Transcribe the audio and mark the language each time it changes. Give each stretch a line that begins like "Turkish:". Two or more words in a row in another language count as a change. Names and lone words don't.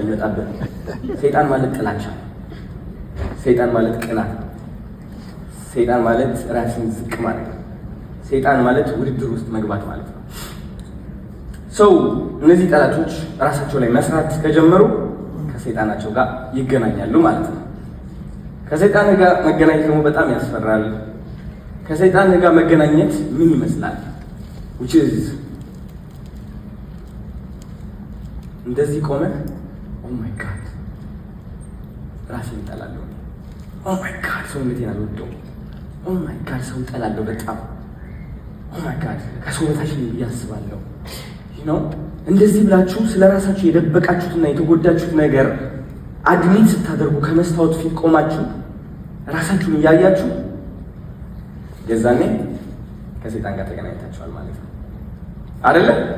Amharic: ይመጣበት። ሰይጣን ማለት ጥላቻ፣ ሰይጣን ማለት ቅናት፣ ሰይጣን ማለት ራስን ዝቅ ማለት፣ ሰይጣን ማለት ውድድር ውስጥ መግባት ማለት ነው። ሰው እነዚህ ጠላቶች ራሳቸው ላይ መስራት ከጀመሩ ከሰይጣናቸው ጋር ይገናኛሉ ማለት ነው። ከሰይጣን ጋር መገናኘት ደግሞ በጣም ያስፈራል። ከሰይጣን ጋር መገናኘት ምን ይመስላል?
English: which is
Amharic: እንደዚህ ቆመ
English: oh my god
Amharic: ራሴን እጠላለሁ፣
English: oh my god
Amharic: ሰውነቴን አልወደውም፣
English: oh my god
Amharic: ሰው እጠላለሁ በጣም
English: oh my god
Amharic: ከሰው በታች ነኝ ብዬ አስባለሁ። እንደዚህ ብላችሁ ስለ ራሳችሁ የደበቃችሁትና የተጎዳችሁት ነገር አድሚት ስታደርጉ ከመስታወት ፊት ቆማችሁ ራሳችሁን እያያችሁ የዛኔ ከሰይጣን ጋር ተገናኝታችኋል ማለት ነው አይደለ?